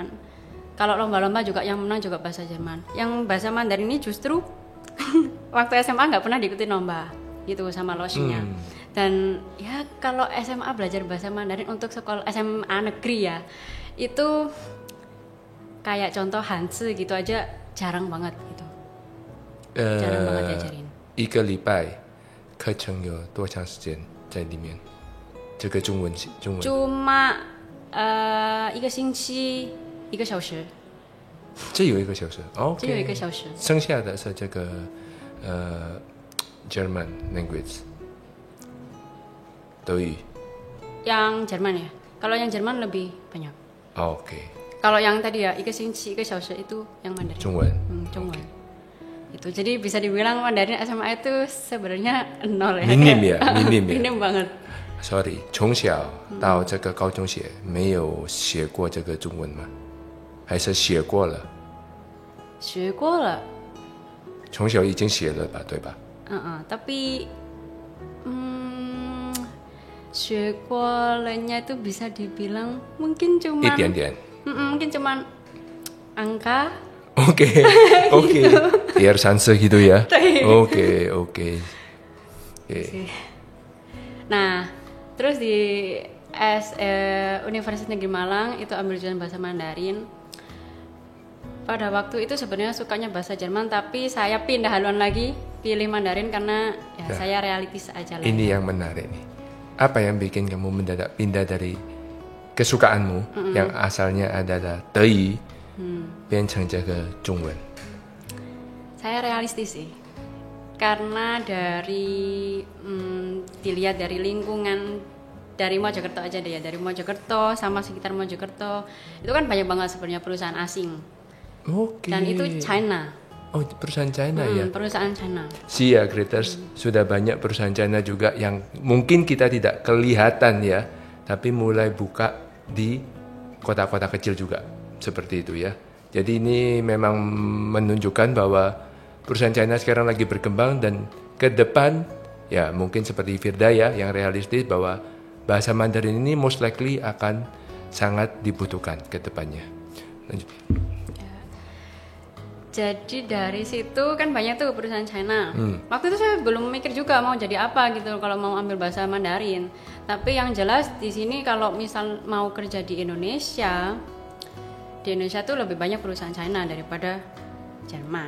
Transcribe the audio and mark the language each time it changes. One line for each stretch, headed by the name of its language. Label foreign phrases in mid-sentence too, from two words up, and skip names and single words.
Indonesian: Kalau lomba-lomba juga yang menang juga bahasa Jerman. Yang bahasa Mandarin ini justru waktu SMA nggak pernah diikutin lomba gitu sama losnya. Dan ya kalau SMA belajar bahasa Mandarin untuk sekolah SMA negeri ya, itu kayak contoh Hanzi gitu aja jarang banget gitu. Jarang banget diajarin.
Chinese: 一个礼拜课程有多长时间在里面？这个中文 cuma 一个星期1个小时，这有1个小时，只有1个小时，剩下的是这个
English: German language
Chinese: 德语。
Indonesian: yang Jerman ya. Kalau yang Jerman lebih banyak. Oke. Kalau yang tadi ya
Chinese: 1 个星期1个小时
Indonesian: itu yang Mandarin.
Chinese: 中文。
Indonesian: 中文。Itu jadi bisa dibilang Mandarin SMA itu sebenarnya nol ya. Minim ya, minim ya. Minim banget.
Chinese: Sorry，从小到这个高中学没有学过这个中文吗？还是学过了？学过了。从小已经学了吧，对吧？
Indonesian: tapi
Chinese: 学过了
Indonesian: nya itu bisa dibilang mungkin cuma
Chinese: 一点点。
Indonesian: mungkin cuma angka. Oke. Biar sanse gitu ya. Oke. Nah, terus di Universitas Negeri Malang itu ambil jurusan bahasa Mandarin. pada waktu itu sebenarnya sukanya bahasa Jerman, tapi saya pindah haluan lagi pilih Mandarin karena ya saya realistis aja lah. Ini yang menarik nih. Apa yang bikin kamu mendadak pindah dari kesukaanmu yang asalnya adalah Deyi,
Chinese: 变成这个中文?
Indonesian: Saya realistis sih, karena dari dilihat dari lingkungan, dari Mojokerto aja deh ya, dari Mojokerto sama sekitar Mojokerto itu kan banyak banget sebenarnya perusahaan asing. Oke. Dan itu China. Oh, perusahaan China ya? Perusahaan China. Sia Creators sudah banyak perusahaan China juga yang mungkin kita tidak kelihatan ya, tapi mulai buka di kota-kota kecil juga seperti itu ya. Jadi ini memang menunjukkan bahwa perusahaan China sekarang lagi berkembang dan ke depan ya mungkin seperti Firda ya yang realistis bahwa bahasa Mandarin ini
English: most likely
Indonesian: akan sangat dibutuhkan ke depannya. Lanjut. Jadi dari situ kan banyak tuh perusahaan China. Waktu itu saya belum mikir juga mau jadi apa gitu kalau mau ambil bahasa Mandarin. Tapi yang jelas di sini kalau misal mau kerja di Indonesia tuh lebih banyak perusahaan China daripada Jerman.